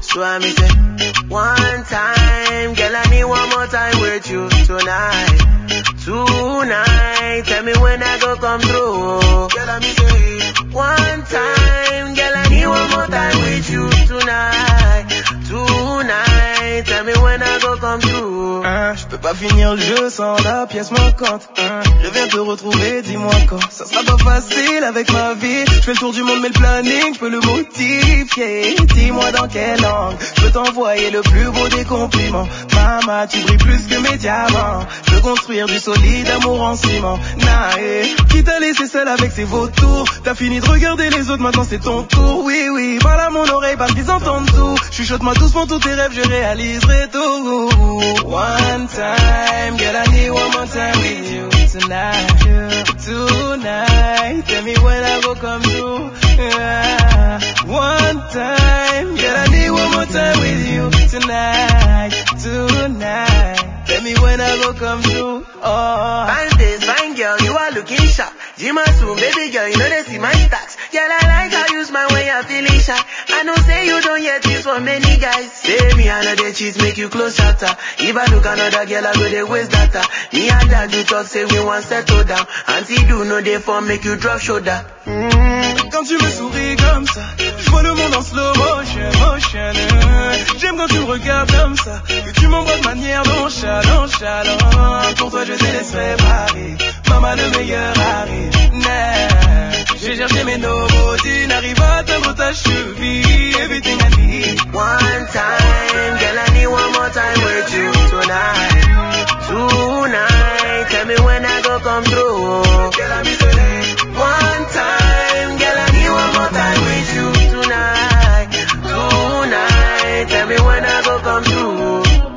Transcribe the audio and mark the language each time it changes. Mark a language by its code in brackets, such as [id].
[en] So I'm say, one time, girl, I need one more time with you tonight. Tonight, tell me when I go come through. Girl, I say, one time, girl, I need one more time with you tonight. Tonight, tell me when I go come through. [fr] Je peux pas finir le jeu sans la pièce manquante. Je viens te retrouver, dis-moi quand. Ça sera pas facile avec ma vie. Je fais le tour du monde, mais le planning, je peux le modifier. Dis-moi dans quelle langue je peux t'envoyer le plus beau des compliments. Mama, tu brilles plus que mes diamants. Je veux construire du solide amour en ciment. Nae, qui t'a laissé seul avec ses vautours. T'as fini de regarder les autres, maintenant c'est ton tour. Oui, oui, parle à mon oreille, parce qu'ils entendent tout. Chuchote-moi doucement tous tes rêves, je réaliserai tout. [en] One time, girl, I need one more time with you tonight. Tonight, tell me when I will come through. One time, girl, I need one more time with you tonight. Tonight, tell me when I will come through. Oh, fine days, fine girl, you are looking sharp. Gym and swim, baby girl, you know they see my stacks. Girl, I like how you smile when you're feeling shy. I know say you don't yet, this for many guys. Say me another cheese, make you close chapter. If I look another girl, I go they waste data. Me and dad, you talk, say we want settle down. And see, do no day for make you drop shoulder. [fr] Quand tu me souris comme ça, je vois le monde en slow motion, motion. J'aime quand tu me regardes comme ça, et tu m'envoies de manière nonchalant, chalant. Pour toi, je te laisserai parler. Maman, le meilleur arrive. Nah. J'ai cherché mes nouveautés, n'arrive pas à atteindre ta cheville. [en] Everything I need. One time, girl, I need one more time with you tonight. Tonight, tell me when I go come through. Girl, I miss you. One time, girl, I need one more time with you tonight. Tonight, tell me when I go come through.